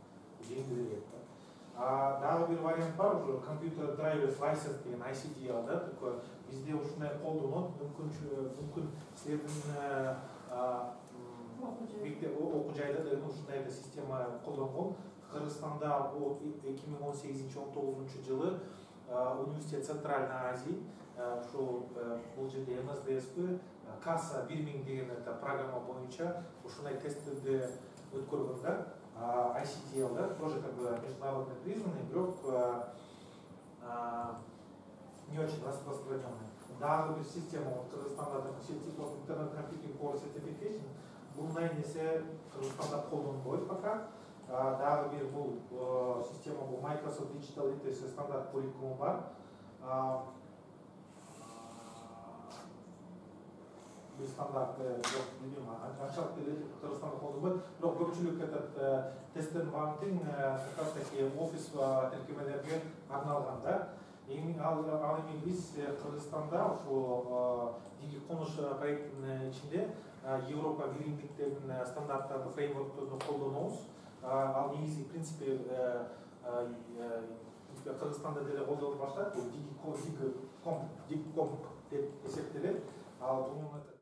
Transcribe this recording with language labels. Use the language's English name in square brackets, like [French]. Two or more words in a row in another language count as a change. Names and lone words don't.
[Kyrgyz] Дагы бир вариант бар, уже [English] computer drivers license [Kyrgyz] деген ICD да, бизде ушундай колдонот, мүмкүн силердин окуу жайда да ушундай система колдонгон. Кыргызстанда бул 2018-19 жылы Университет Центральной Азии, ушул бул жерде МСДСП, Касса 1000 деген программа боюнча ушундай тесттерди өткөргөн да. [Russian] ICTL, да, тоже как бы международно признанный, бирок не очень распространенный. [Kyrgyz] Дагы бир система Кыргызстанда [English] Internet Computing Core Certification, [Kyrgyz] мындай нерсе Кыргызстанда колдонбойт пока. Дагы бир бул система бул Microsoft Digital Literacy стандарт куррикулум бар. Бир стандарт жок, билбейм, анчалык Кыргызстанда колдонбойт. Бирок көпчүлүк тесттин багытын [Russian] как раз таки [Kyrgyz] офис тиркемелерге арналган да. Ал эми биз Кыргызстанда ушул Дигиконуш проектинин ичинде Европа биримдиктеринин стандарттарын, фреймворкторду колдонобуз. Ал негизи, [Russian] в принципе, [Kyrgyz] Кыргызстанда деле колдонулуп баштады. Бул дигкомп деп эсептелет. Ал бунун